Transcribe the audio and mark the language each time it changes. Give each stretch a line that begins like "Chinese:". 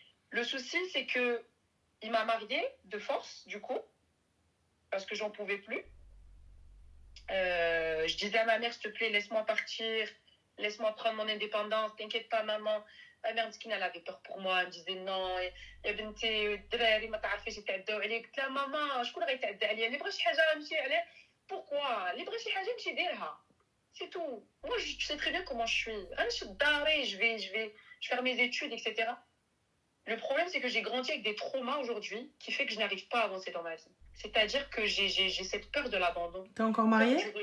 French: Le souci, c'est que il m'a mariée de force, du coup, parce que j'en pouvais plus. Je disais à ma mère, s'il te plaît, laisse-moi partir, laisse-moi prendre mon indépendance, t'inquiète pas, maman. Ma mère, elle avait peur pour moi, elle me disait non,
Arabic: يا بنتي الدراري ما تعرفيش يتعداو عليك. قلت لها ماما شكون غيتعدى عليا؟ اللي بغى شي حاجه غنمشي عليه.
French: Pourquoi?
Arabic: اللي بغى شي حاجه نمشي ديرها.
French: C'est tout. Moi, tu sais très bien comment je suis. Je vais faire mes études, etc. Le problème, c'est que j'ai grandi avec des traumas aujourd'hui qui fait que je n'arrive pas à avancer dans ma vie. C'est-à-dire que j'ai cette peur de l'abandon. T'es encore mariée?